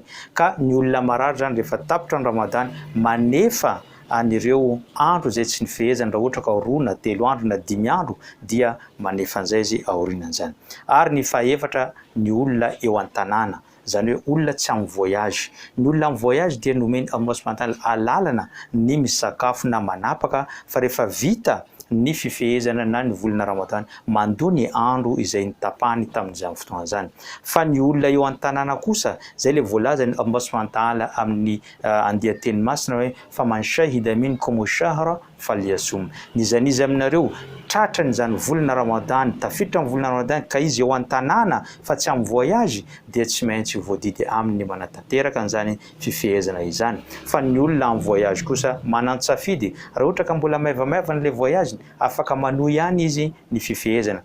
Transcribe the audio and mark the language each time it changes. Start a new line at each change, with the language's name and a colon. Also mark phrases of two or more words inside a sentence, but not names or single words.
Malagasy: Ka ny olona marary zany rehefa tapitra ny Ramadan manefa anireo andro zay tsy nifehezana raha ohatra ka 2 na 3 andro na 5 andro dia manefa an'izay izy aorinan'izany. Ary ny fahaefatra ny olona eo an-tanàna zany hoe olona tsy amin'ny voyage. Ny olona amin'ny voyage dia nomeny
Arabic: الله سبحانه وتعالى
Malagasy: alalana ny misakafo na manapaka fa rehefa vita ny fifehezana na ny volana Ramadan mandoa ny andro izay nitapahany tamin'izany fotoana zany. Fa ny olona eo an-tanàna kosa zay le voalaza ny
Arabic: الله سبحانه وتعالى
Malagasy: amin'ny andiateny masina hoe
Arabic: فمن شهد منكم الشهر فليصمه.
Malagasy: Nizaniza aminareo tratrany zany volana Ramadan tafiditra amin'ny volana Ramadan ka izy eo an-tanàna fa tsy amin'ny voyage dia tsy maintsy voadidy aminy manatanteraka an'izany fifehezana izany. Fa ny olona amin'ny voyage kosa manan-tsafidy raha ohatra ka mbola maivamaiva n'le voyage afaka manohy ihany izy ny fifehezana.